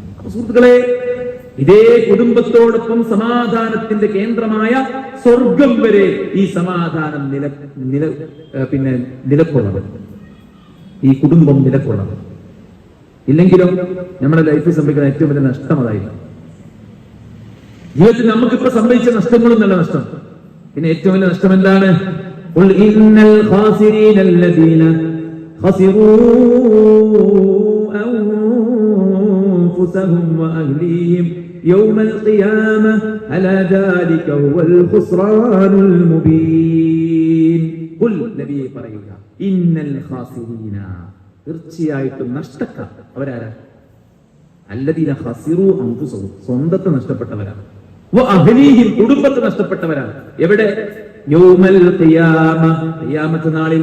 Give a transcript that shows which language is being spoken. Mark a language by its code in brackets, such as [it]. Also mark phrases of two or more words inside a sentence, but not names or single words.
[ml] അപ്പൊ സുഹൃത്തുക്കളെ, ഇതേ കുടുംബത്തോടൊപ്പം സമാധാനത്തിന്റെ കേന്ദ്രമായ സ്വർഗം വരെ ഈ സമാധാനം നിലകൊള്ളണം. ഈ കുടുംബം നിലകൊള്ളണം. ഇല്ലെങ്കിലോ നമ്മുടെ ലൈഫിൽ സംഭവിക്കുന്ന ഏറ്റവും വലിയ നഷ്ടം അതായിരുന്നു. ജീവിതത്തിൽ നമുക്കിപ്പോ സംഭവിച്ച നഷ്ടങ്ങളും നല്ല നഷ്ടം. പിന്നെ ഏറ്റവും വലിയ നഷ്ടം എന്താണ്? [ar] يوم القيامة ألا ذلك هو الخسران المبين. [ml] قل നബിയെ പറയുക, [ar] إن الخاسرين, [ml] തീർച്ചയായിട്ടും നഷ്ടക്കാർ അവരാരാ? [ar] الذين خسروا أنفسهم, [ml] സ്വന്തത്തെ നഷ്ടപ്പെട്ടവരാണ്. വഅഹ്ലീഹിം, കുടുംബത്തെ നഷ്ടപ്പെട്ടവരാണ്. എവിടെ? [ar] يوم القيامة, [ml] ഖിയാമത്ത് നാളിൽ.